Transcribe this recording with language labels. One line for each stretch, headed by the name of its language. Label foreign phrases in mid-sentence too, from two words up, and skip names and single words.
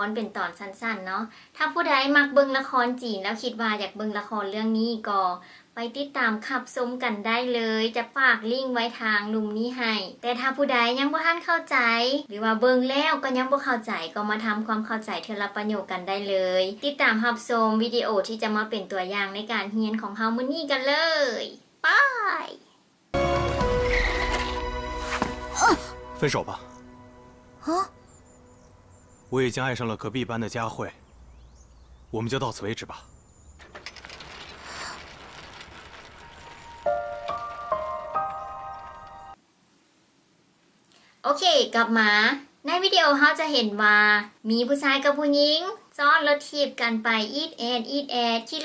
Northeastern Thai: เป็นตอนสั้นๆเนาะถ้าผู้ใดมักเบิ่งละครจีนแล้วคิดว่าอยากเบิ่งละครเรื่องนี้ก็ไปติดตามขับชมกันได้เลยจะฝากลิงก์ไว้ทางลุมนี้ให้แต่ถ้าผู้ใดยังบ่ทันเข้าใจหรือว่าเบิ่งแล้วก็ยังบ่เข้าใจก็มาทำความเข้าใจเทอละประโยคกันได้เลยติดตามรับชมวิดีโอที่จะมาเป็นตัวอย่างในการเรียนของเฮามื้อนี้กันเลยไป
Chinese: 分手吧。啊！我已经爱上了隔壁班的佳慧，我们就到此为止吧。
Northeastern Thai: โอเคกลับมาในวิดีโอเขาจะเห็นว่ามีผู้ชายกับผู้หญิงซ้อนรถถีบกันไปอีดแอดขี่